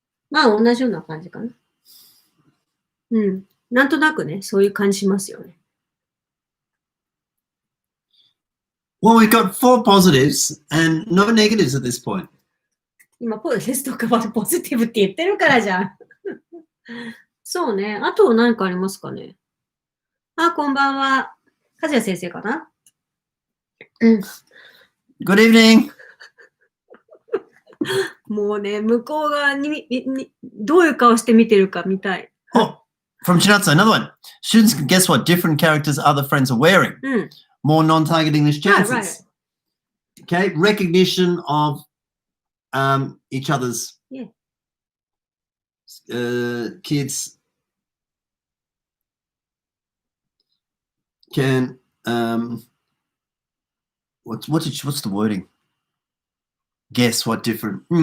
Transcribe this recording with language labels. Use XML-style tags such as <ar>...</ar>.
<ja>まあ同じような感じかな。なんとなくね、そういう感じしますよね。</ja> <en>Well, we've got 4 positives and no negatives at this point.</en> <ja>今、ポジティブって言ってるからじゃん。そうね。あと何かありますかね。こんばんは。和也先生かな。</ja> <en>Good evening.</en> <ja>もうね、向こう側にどういう顔して見てるか見たい。</ja> <en>Oh, from Chinatsu, another one. Students can guess what different characters other friends are wearing. More non-target English chances. Right. Okay, recognition of each other's kids can what's the wording? Guess what different.</en>